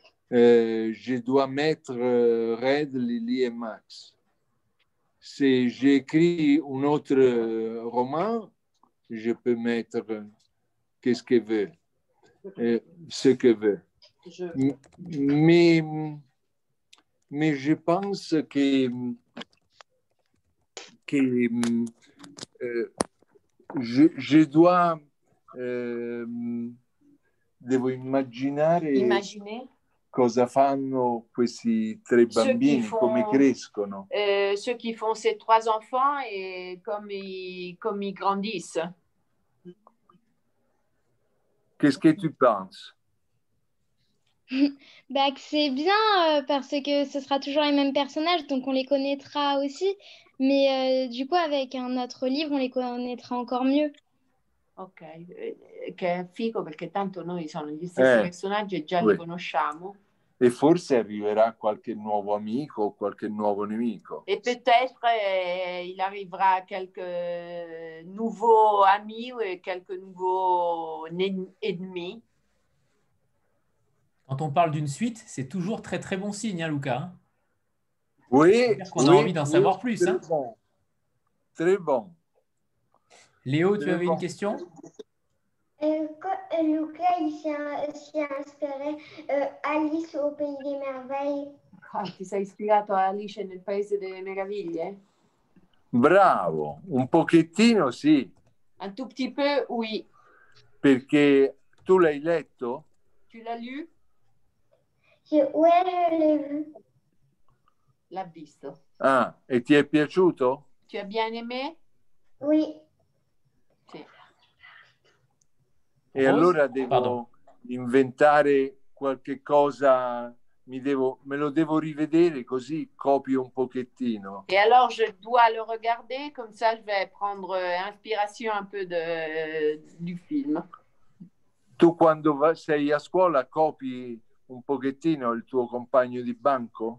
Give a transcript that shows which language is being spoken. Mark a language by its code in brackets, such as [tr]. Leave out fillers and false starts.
[fr] Je dois mettre Red, Lily et Max. Si j'écris un autre roman, je peux mettre qu'est-ce que veut, ce que veut. Mais je pense que je dois [it] devo immaginare cosa fanno questi tre bambini, come crescono. [fr] Ceux qui font ces trois enfants et comme ils grandissent. Qu'est-ce que tu penses? Bah, que c'est bien parce que ce sera toujours les mêmes personnages, donc on les connaîtra aussi. Mais du coup, avec un autre livre, on les connaîtra encore mieux. [it] Ok, che è figo perché tanto noi sono gli stessi personaggi e già li conosciamo. E forse arriverà qualche nuovo amico o qualche nuovo nemico. [fr] Et peut-être il arrivera quelques nouveaux amis ou quelques nouveaux ennemis. Quand on parle d'une suite, c'est toujours très très bon signe, hein, Luca. Oui. On a envie d'en savoir plus. Très hein. bon. Très bon. Léo, tu avais une question? Luca, il s'est inspiré Alice au Pays des Merveilles. [it] Ti sei ispirato a Alice nel Paese delle Meraviglie? Bravo, un pochettino sì. [fr] Un tout petit peu, oui. [it] Perché tu l'hai letto? [fr] Tu l'as lu? Ouais, je l'ai vu. [it] L'ha visto. Ah, e ti è piaciuto? [fr] Tu as bien aimé? Oui. [it] Sì. E allora devo inventare qualche cosa, me lo devo rivedere così copio un pochettino. [fr] Et alors je dois le regarder, comme ça je vais prendre inspiration un peu du film. [it] Tu quando sei a scuola copi un pochettino il tuo compagno di banco?